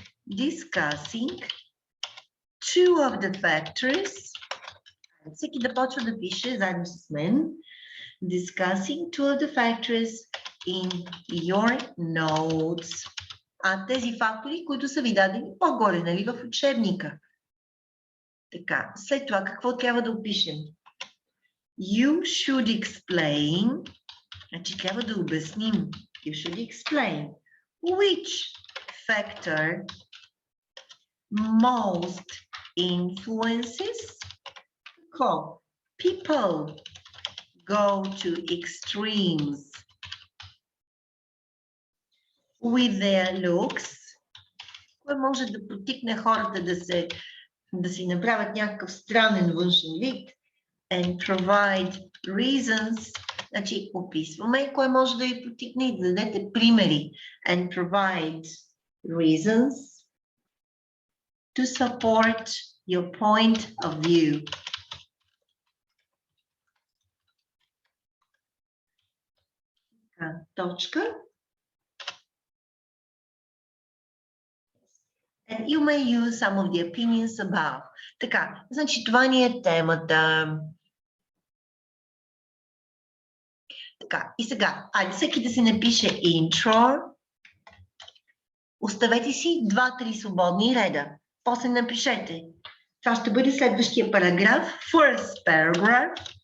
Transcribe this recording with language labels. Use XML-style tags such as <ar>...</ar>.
<en>Discussing two of the factors.</en> <bg>Всеки да почва да пише заедно с мен.</bg> <en>Discussing two of the factors in your notes.</en> <bg>Тези фактори, които са ви дадени по-горе, нали, в учебника. Така, след това какво трябва да опишем?</bg> <en>You should explain.</en> <bg>Значи трябва да обясним.</bg> <en>You should explain which factor most influences people go to extremes with their looks.</en> <bg>Кое може да потикне хората да си направят някакъв странен външен вид</bg> <en>and provide reasons.</en> <bg>Значи описваме кое може да ви потикне и да дадете примери</bg> <en>and provide reasons to support your point of view.</en> <bg>Точка.</bg> <en>And you may use some of the opinions above.</en> <bg>Така, значи това ни е темата. Така, и сега, айде всеки да си напише intro. Оставете си 2-3 свободни реда. После напишете. Това ще бъде следващия параграф,</bg> <en>first paragraph.</en>